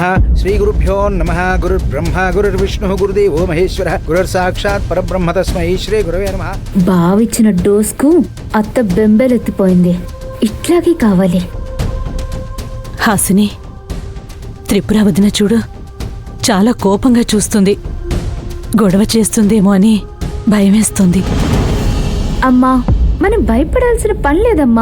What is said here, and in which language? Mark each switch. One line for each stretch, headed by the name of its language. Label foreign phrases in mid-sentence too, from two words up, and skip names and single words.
Sanskrit: श्रीगुरुभ्यो नमः. गुरुर्ब्रह्मा गुरुर्विष्णुः गुरुदेवो महेश्वरः गुरुर्साक्षात् परब्रह्म तस्मै श्री गुरवे नमः.
Telugu: బావిచ్చిన డోస్కు అత్త బెంబెలెత్తిపోయింది. ఇట్లాగే కావాలి. హాసిని, త్రిపుర వదిన చూడు, చాలా కోపంగా చూస్తుంది. గొడవ చేస్తుందేమో అని భయమేస్తుంది. అమ్మా, మనం భయపడాల్సిన పని లేదమ్మా.